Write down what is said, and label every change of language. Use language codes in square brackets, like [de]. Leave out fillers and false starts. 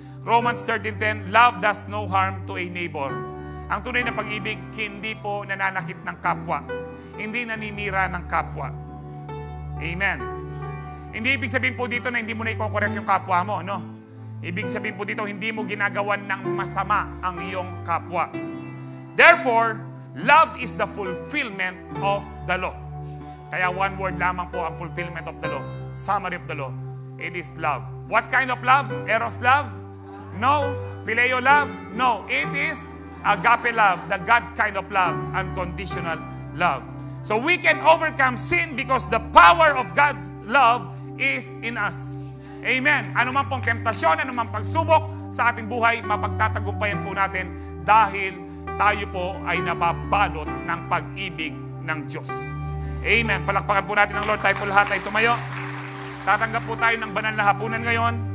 [en] Romans 13:10, love does no harm to a neighbor. [tl] Ang tunay na pag-ibig, hindi po nananakit ng kapwa. Hindi naninira ng kapwa. Amen. Hindi ibig sabihin po dito na hindi mo na i-correct yung kapwa mo, no? Ibig sabihin po dito, hindi mo ginagawan ng masama ang iyong kapwa. [en] Therefore, love is the fulfillment of the law. Kaya one word lamang po ang fulfillment of the law. Summary of the law. It is love. What kind of love? Eros love? No. Phileo love? No. It is agape love, the God kind of love, unconditional love. So we can overcome sin because the power of God's love is in us. Amen. [tl] Ano man pong temptasyon, ano man pagsubok sa ating buhay, mapagtatagumpayan po natin dahil tayo po ay nababalot ng pag-ibig ng Diyos. Amen. Palakpakan po natin ang Lord. Tayo po lahat ay tumayo. Tatanggap po tayo ng banal na hapunan ngayon.